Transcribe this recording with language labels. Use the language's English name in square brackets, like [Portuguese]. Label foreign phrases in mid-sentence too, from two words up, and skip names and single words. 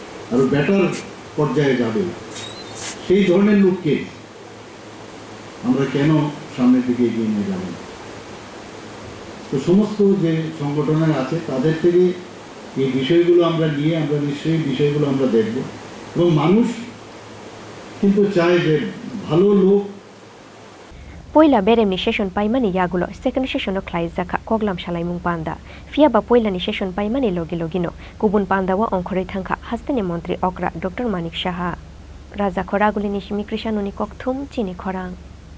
[Bangla] আরো বেটার পর্যায়ে যাবে, সেই ধরনের লোককে আমরা কেন সামনের দিকে এগিয়ে নিয়ে যাব? তো সমস্ত যে সংগঠনের আছে তাদের থেকে এই বিষয়গুলো আমরা নিয়ে আমরা নিশ্চয়ই বিষয়গুলো আমরা দেখব, এবং মানুষ কিন্তু চায় যে ভালো লোক [Kok Borok] Poila beremni session paimani yagulo second session o Khlaijakha koglam shalai mung Panda fia ba poila ni session paimani logino kubun Panda wa onkhorei thangkha hastene montri okra Dr. Manik Shaha Raja Khoraguli ni shimi krishanuni kokthum Chini Khorang